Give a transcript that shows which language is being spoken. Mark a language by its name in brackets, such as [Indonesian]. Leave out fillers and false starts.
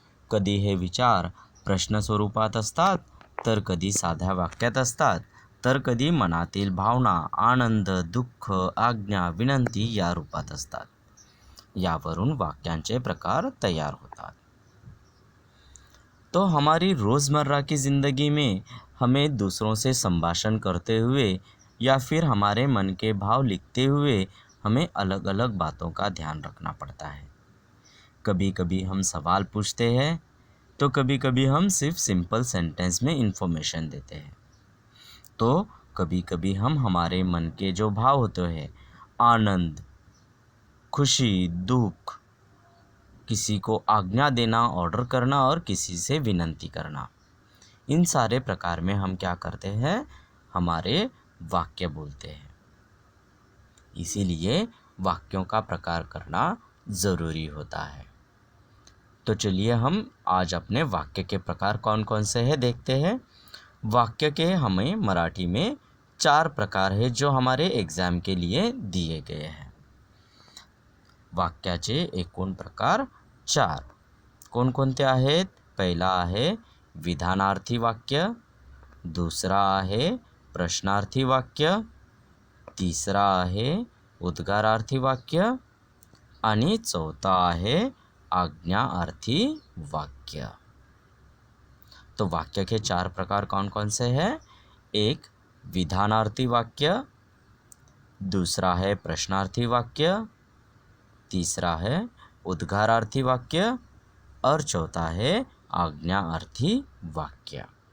[Marathi] कधी हे विचार प्रश्न स्वरूपात असतात, तर कधी साध्या वाक्यात असतात, तर कधी मनातील भावना, आनंद, दुःख, आज्ञा, विनंती या रूपात असतात। यावरून वाक्यांचे प्रकार तयार होतात। [Hindi] तो हमारी रोज़मर्रा की ज़िंदगी में हमें दूसरों से संभाषण करते हुए या फिर हमारे मन के भाव लिखते हुए हमें अलग अलग बातों का ध्यान रखना पड़ता है। कभी कभी हम सवाल पूछते हैं तो कभी कभी हम सिर्फ सिंपल सेंटेंस में इन्फॉर्मेशन देते हैं। तो कभी कभी हम हमारे मन के जो भाव होते हैं, आनंद, खुशी, दुख, किसी को आज्ञा देना, ऑर्डर करना और किसी से विनंती करना, इन सारे प्रकार में हम क्या करते हैं, हमारे वाक्य बोलते हैं। इसीलिए वाक्यों का प्रकार करना ज़रूरी होता है। तो चलिए हम आज अपने वाक्य के प्रकार कौन कौन से हैं देखते हैं। वाक्य के हमें मराठी में 4 प्रकार हैं जो हमारे एग्ज़ाम के लिए दिए गए हैं। [Marathi] वाक्याचे एकूण प्रकार 4 कोणकोणते आहेत। पहिला आहे विधानार्थी वाक्य, दूसरा आहे प्रश्नार्थी वाक्य, तिसरा आहे उद्गारार्थी वाक्य आणि चौथा आहे आज्ञार्थी वाक्य। [Hindi] तो वाक्य के 4 प्रकार कौन कौन से हैं। एक विधानार्थी वाक्य, दूसरा है प्रश्नार्थी वाक्य, तीसरा है उद्गारार्थी वाक्य और चौथा है आज्ञार्थी वाक्य।